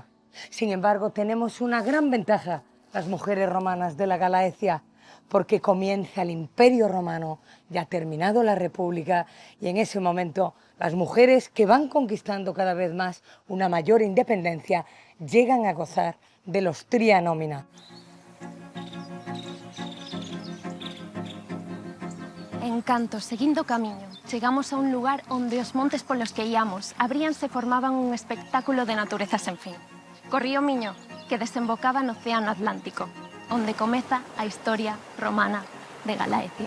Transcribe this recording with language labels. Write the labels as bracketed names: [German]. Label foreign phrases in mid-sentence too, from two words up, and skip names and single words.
[Spanish] Sin embargo, tenemos una gran ventaja, las mujeres romanas de la Galaecia, porque comienza el Imperio Romano, ya ha terminado la República, y en ese momento las mujeres que van conquistando cada vez más una mayor independencia llegan a gozar de los [Latin] tria nomina. [Galician] En Canto, seguindo camiño, chegamos a un lugar onde os montes polos que íamos abríanse e formaban un espectáculo de natureza sen fin. Corría o Miño, que desembocaba no Océano Atlántico, onde comeza a historia romana de Galaecia.